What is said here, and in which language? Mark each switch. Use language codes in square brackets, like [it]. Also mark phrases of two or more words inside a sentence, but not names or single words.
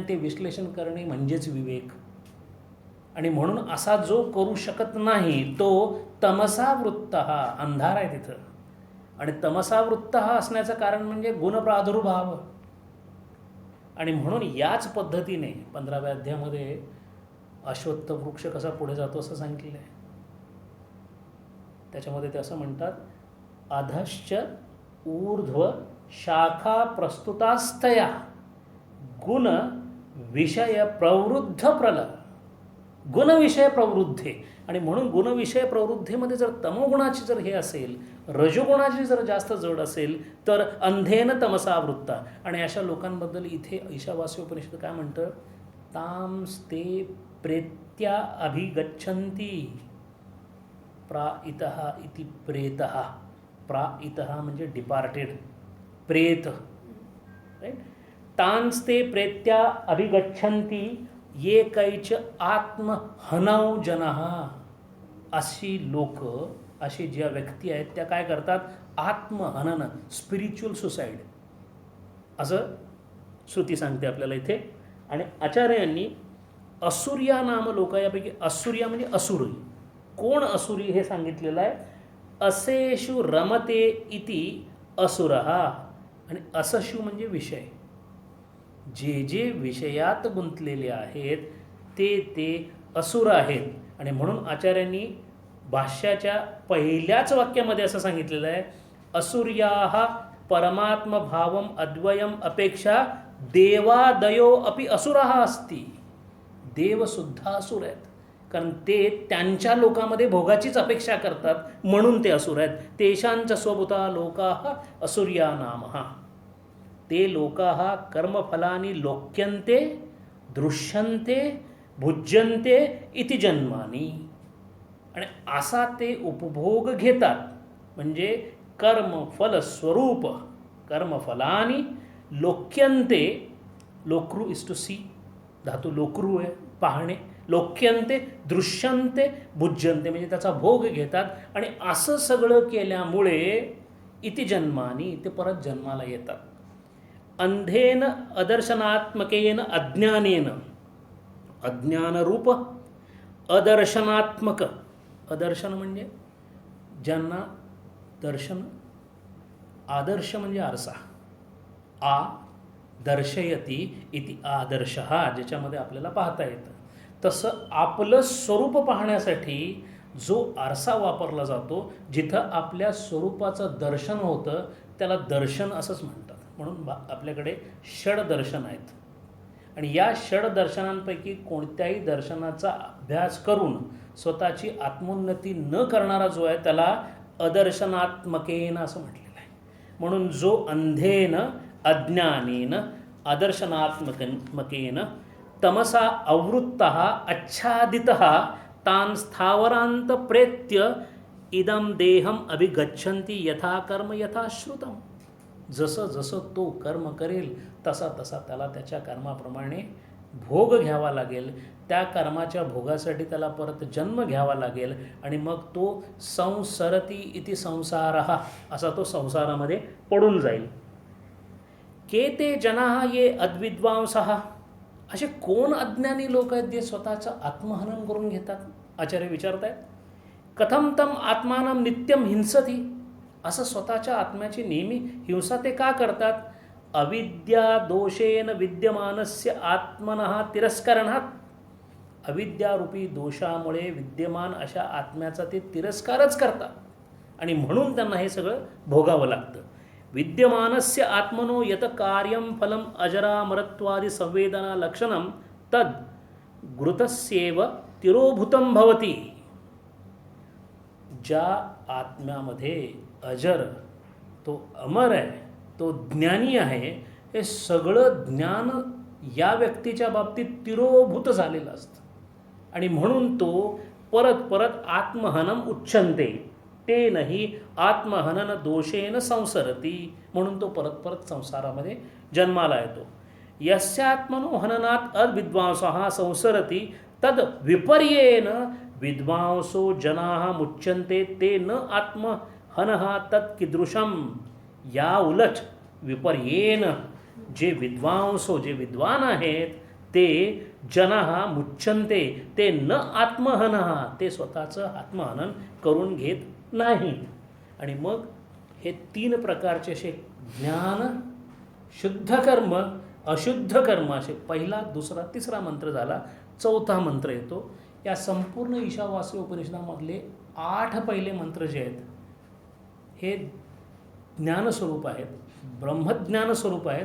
[mr] आणि ते विश्लेषण करणे म्हणजेच विवेक. आणि म्हणून असा जो करू शकत नाही तो तमसा वृत्त, हा अंधार आहे तिथं. आणि तमसा वृत्त हा असण्याचं कारण म्हणजे गुणप्रादुर्भाव. आणि म्हणून याच पद्धतीने 15व्या अध्यायामध्ये अश्वत्थ वृक्ष कसा पुढे जातो असं सांगितलेलं आहे. त्याच्यामध्ये ते असं म्हणतात, [sa] अधश्च ऊर्ध्व शाखा प्रस्तुतास्तया गुण विषय प्रवृद्ध प्रल, गुणविषय प्रवृद्धे. [mr] आणि म्हणून गुणविषय प्रवृद्धेमध्ये जर तमोगुणाची जर हे असेल, रजोगुणाची जर जास्त जड असेल तर [sa] अंधेन तमसा वृत्ता. [mr] आणि अशा लोकांबद्दल इथे ईशावास्य उपनिषद काय म्हणतं, [sa] तांस्ते प्रेत्या अभिगच्छन्ति प्राइतः इति प्रेतः. [mr] प्राइतः म्हणजे डिपार्टेड, प्रेत, राईट. [sa] तांस्ते प्रेत्या अभिगच्छन्ति ये कैच आत्महनौ जनः. [mr] अशी लोक, अशी ज्या व्यक्ती आहेत त्या काय करतात, आत्महनन, [en] spiritual suicide [mr] असं श्रुती सांगते आपल्याला इथे. आणि आचार्यांनी [sa] असुर्या नाम लोक, [mr] यापैकी असुर्या म्हणजे असुरी. कोण असुरी हे सांगितलेलं आहे. [sa] असेषु रमते इति असुरहा. [mr] आणि असशु म्हणजे विषय. जे जे विषयात गुंतलेले आहेत ते असुर आहेत. आणि म्हणून आचार्यांनी भाष्याच्या पहिल्याच वाक्यामध्ये असं सांगितलेलं आहे, [sa] असुर्याः परमात्मभावम अद्वयम अपेक्षा देवादयो अपि असुरः अस्ति. [mr] देवसुद्धा असुर आहेत, कारण ते त्यांच्या लोकामध्ये भोगाचीच अपेक्षा करतात म्हणून ते असुर आहेत. [sa] तेषांच स्वभूता लोकाः असुर्या नामः. ते लोकाः कर्मफलानि लोक्यन्ते दृश्यन्ते भुज्यन्ते इति जन्मानी. [mr] आणि असा ते उपभोग घेतात. म्हणजे कर्मफल स्वरूप, [sa] कर्मफलानी लोक्यन्ते, [mr] लोक्रू [en] is to see, [mr] धातू लोक्रू आहे पाहणे, [sa] लोक्यन्ते दृश्यन्ते भुज्यन्ते [mr] म्हणजे त्याचा भोग घेतात. आणि असं सगळं केल्यामुळे [sa] इति जन्मानी [mr] ते परत जन्माला येतात. [sa] अंधेन अदर्शनात्मकेन अज्ञानेन, [mr] अज्ञानरूप अदर्शनात्मक, अदर्शन म्हणजे ज्यांना दर्शन, आदर्श म्हणजे आरसा, [sa] आ दर्शयती इति आदर्शः, [mr] ज्याच्यामध्ये आपल्याला पाहता येतं. तसं आपलं स्वरूप पाहण्यासाठी जो आरसा वापरला जातो, जिथं आपल्या स्वरूपाचं दर्शन होतं त्याला दर्शन असंच म्हणतात. म्हणून आपल्याकडे षडदर्शन आहेत. आणि या षडदर्शनांपैकी कोणत्याही दर्शनाचा अभ्यास करून स्वतःची आत्मोन्नती न करणारा जो आहे त्याला अदर्शनात्मकेन असं म्हटलेलं आहे. [sa] म्हणून जो अंधेन अज्ञानेन अदर्शनात्मकेन तमसा अवृत्तः आच्छादितः तान् स्थावरांत प्रेत्य इदं देहम अभिगच्छन्ति यथा कर्म यथा श्रुतम. [mr] जसं जसं तो कर्म करेल तसा तसा त्याला त्याच्या कर्माप्रमाणे भोग घ्यावा लागेल. त्या कर्माच्या भोगासाठी त्याला परत जन्म घ्यावा लागेल. आणि मग तो [sa] संसरती इति संसारः, [mr] असा तो संसारामध्ये पडून जाईल. [sa] के ते जनाः ये अद्विद्वांसः. [mr] असे कोण अज्ञानी लोक आहेत जे स्वतःचं आत्महनन करून घेतात. आचार्य विचारत आहेत, [sa] कथम तम आत्मानं नित्यम हिंसती. [mr] असं स्वतःच्या आत्म्याची नेहमी हिंसा ते का करतात. [sa] अविद्या दोषेन विद्यमानस्य आत्मनः तिरस्करणात. [mr] अविद्यारूपी दोषामुळे विद्यमान अशा आत्म्याचा ते तिरस्कारच करतात आणि म्हणून त्यांना हे सगळं भोगावं लागतं. [sa] विद्यमानस्य आत्मनो यत कार्यं फलम अजरामरत्वादि संवेदना लक्षणं तद घृतस्येव तिरोभूतं भवति. [mr] ज्या आत्म्यामध्ये अजर, तो अमर आहे, तो ज्ञानी आहे, हे सगळं ज्ञान या व्यक्तीच्या बाबतीत तिरोभूत झालेलं असतं. आणि म्हणून तो परत परत [sa] आत्महनम उच्छन्ते तेनही आत्महनन दोषेन संसरती. [mr] म्हणून तो परत परत संसारामध्ये जन्माला येतो. [sa] यस्यात्मनो हननात अविद्वांसः संसरती तद विपर्येन विद्वांसो जनाः मुच्यन्ते ते न आत्महनः तत्कीदृशम. [mr] या उलट विपर्येन जे विद्वांसो, जे विद्वान आहेत ते [sa] जनाः मुच्यन्ते ते न आत्महनः, [mr] ते स्वतःचं आत्महनन करून घेत नाहीत. आणि मग हे तीन प्रकारचे असे ज्ञान, शुद्ध कर्म, अशुद्ध कर्म, असे पहिला, दुसरा, तिसरा मंत्र झाला. चौथा मंत्र येतो. या संपूर्ण ईशावास्य उपनिषदामधले 8 पहिले मंत्र जे आहेत हे ज्ञानस्वरूप आहेत, ब्रह्मज्ञान स्वरूप आहेत.